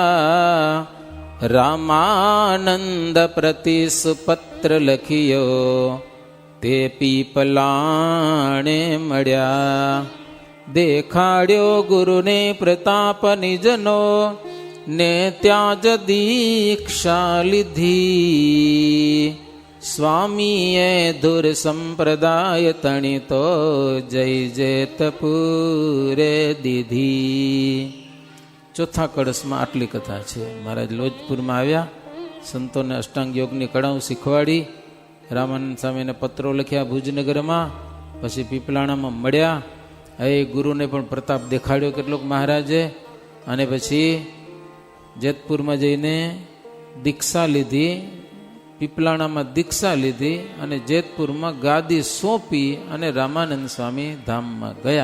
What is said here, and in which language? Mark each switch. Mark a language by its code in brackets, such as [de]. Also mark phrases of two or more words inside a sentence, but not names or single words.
[gu] રામાનંદ પ્રતિ સુપત્ર લખિયો તે પીપલાણે મડ્યા દેખાડ્યો ગુરુને પ્રતાપ નિજનો ને ત્યાજ દીક્ષા લીધી સ્વામીએ ધુર સંપ્રદાય તણિતો જય જૈતપુરે દીધી. ચોથા કળશમાં આટલી કથા છે. મહારાજ લોજપુરમાં આવ્યા, સંતોને અષ્ટાંગ યોગની કળાઓ શીખવાડી, રામાનંદ સ્વામીને પત્રો લખ્યા ભુજનગરમાં, પછી પીપલાણામાં મળ્યા. હવે ગુરુને પણ પ્રતાપ દેખાડ્યો કેટલોક મહારાજે, અને પછી જેતપુરમાં જઈને દીક્ષા લીધી, પીપલાણામાં દીક્ષા લીધી અને જેતપુરમાં ગાદી સોંપી અને રામાનંદ સ્વામી ધામમાં ગયા.